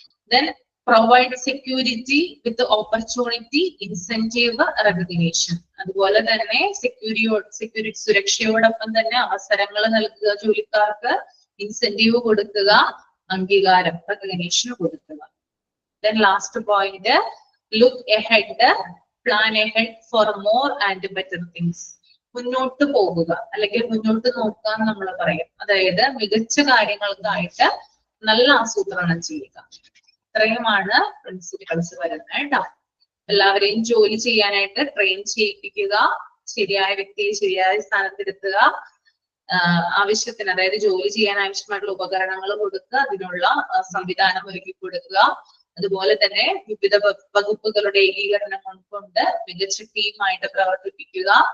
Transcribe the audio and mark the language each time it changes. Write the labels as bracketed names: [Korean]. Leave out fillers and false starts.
[English] then provide security with opportunity, incentive, recognition, [Malayalam] അതുപോലെ തന്നെ security സുരക്ഷയോടൊപ്പം തന്നെ അവസരങ്ങൾ നൽകുക ജോലിക്കാർക്ക്, ഇൻസെന്റീവ് കൊടുക്കുക, അംഗീകാരം, റെക്കഗ്നീഷൻ കൊടുക്കുക. [English] Then last point, look ahead, plan ahead for more and better things. [Malayalam] മുന്നോട്ട് പോകുക അല്ലെങ്കിൽ മുന്നോട്ട് നോക്കുക നമ്മൾ പറയും, അതായത് മികച്ച കാര്യങ്ങൾക്കായിട്ട് നല്ല ആസൂത്രണം ചെയ്യുക. ഇത്രയുമാണ് പ്രിൻസിപ്പിൾസ് വരുന്നത് കേട്ടോ. എല്ലാവരെയും ജോലി ചെയ്യാനായിട്ട് ട്രെയിൻ ചെയ്യിപ്പിക്കുക, ശരിയായ വ്യക്തിയെ ശരിയായ സ്ഥാനത്തിരുത്തുക, ആവശ്യത്തിന്, അതായത് ജോലി ചെയ്യാൻ ആവശ്യമായിട്ടുള്ള ഉപകരണങ്ങൾ കൊടുക്കുക, അതിനുള്ള സംവിധാനം ഒരുക്കി കൊടുക്കുക, അതുപോലെ തന്നെ വിവിധ വകുപ്പുകളുടെ ഏകീകരണം കൊണ്ട് മികച്ച ടീമായിട്ട് പ്രവർത്തിപ്പിക്കുക,